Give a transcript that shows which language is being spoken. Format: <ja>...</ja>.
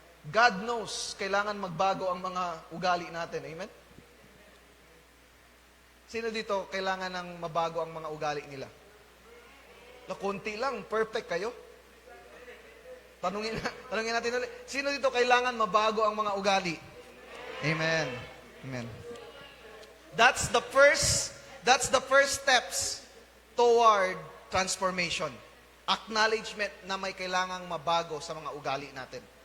<en>God knows,</en> <tl>kailangan magbago ang mga ugali natin. Amen? Sino dito kailangan ng mabago ang mga ugali nila? Konti lang, perfect kayo. Tanungin natin ulit. Sino dito kailangan mabago ang mga ugali? Amen. Amen.</tl> <en>That's the first steps toward transformation.</en> <tl>Acknowledgement na may kailangang mabago sa mga ugali natin.</tl>